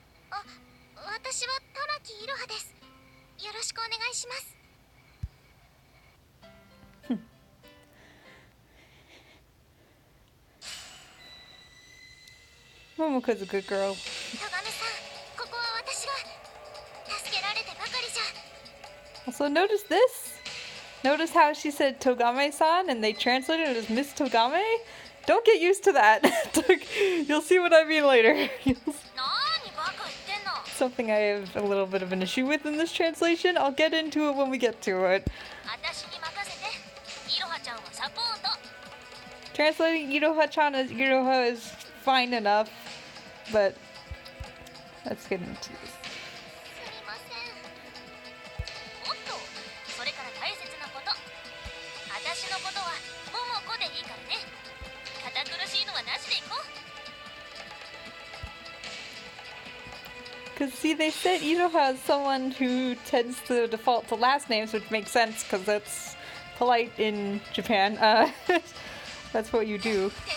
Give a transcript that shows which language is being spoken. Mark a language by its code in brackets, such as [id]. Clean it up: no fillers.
[ja] あ、私は玉木いろはです。よろしくお願いします。 [en] Momoko's a good girl. [ja] 戸亀さん、ここは私が。助けられてばかりじゃ。 [en] Also, notice this. Notice how she said Togame-san and they translated it as Miss Togame? Don't get used to that. You'll see what I mean later. [ja] なーにバカ言ってんの。 [en] Something I have a little bit of an issue with in this translation. I'll get into it when we get to it. [ja] 私に任せて。いろはちゃんはサポート。 [en] Translating Iroha-chan as Iroha is fine enough, but let's get into this. [ja] すみません。おっと、それから大切なこと。私のことは桃子でいいからね。堅苦しいのはなしでいこう。 [en] Because, see, they said Iroha is someone who tends to default to last names, which makes sense because that's polite in Japan. That's what you do.